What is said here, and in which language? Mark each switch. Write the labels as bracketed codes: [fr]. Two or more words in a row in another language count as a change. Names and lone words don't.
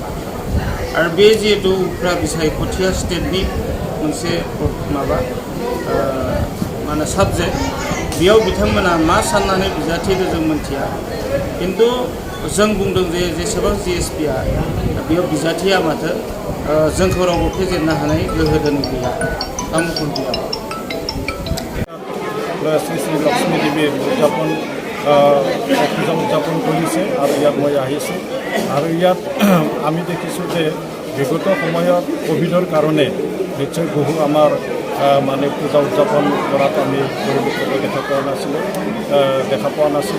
[brx] आरो बे जिहेतु उफ्रा बिसायख'थिया स्टेटनि मोनसे माबा मा होनो साबजेक्ट, बेयाव बिथांमोना मा साननानै बिजाथि होदों जों मिथिया। खिन्थु जों बुंदों जे जेसेबां जिएसपिआ बेयाव बिजाथिया माथो जोंखौ रावबो फेजेननो हानाय गोहो दोनै गैया, कामफोर गैया। [as] শ্ৰী শ্ৰী লক্ষ্মী দেৱীৰ পূজা উদযাপন কৰিছে আৰু ইয়াত মই আহিছোঁ। আৰু ইয়াত আমি দেখিছোঁ যে বিগত সময়ত কোভিডৰ কাৰণে নিশ্চয় বহু আমাৰ মানে পূজা উদযাপন কৰাটো আমি দেখা পোৱা নাছিলোঁ।